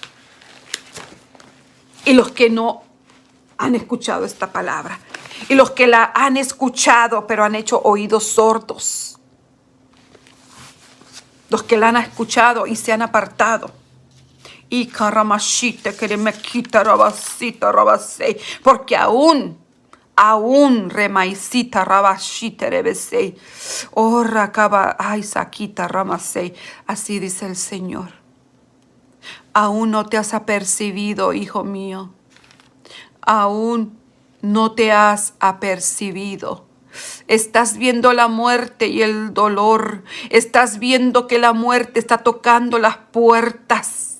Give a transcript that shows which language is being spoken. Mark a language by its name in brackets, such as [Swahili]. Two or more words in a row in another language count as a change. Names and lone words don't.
[Spanish] Y los que no han escuchado esta palabra. Y los que la han escuchado pero han hecho oídos sordos. Los que la han escuchado y se han apartado. Y karamashite que me quita rabasita rabasei. Porque aún remaisita rabashite rebesei. Oh rakaba ay saquita ramasei. Así dice el Señor. Aún no te has apercibido, hijo mío. Aún no te has apercibido. Estás viendo la muerte y el dolor. Estás viendo que la muerte está tocando las puertas.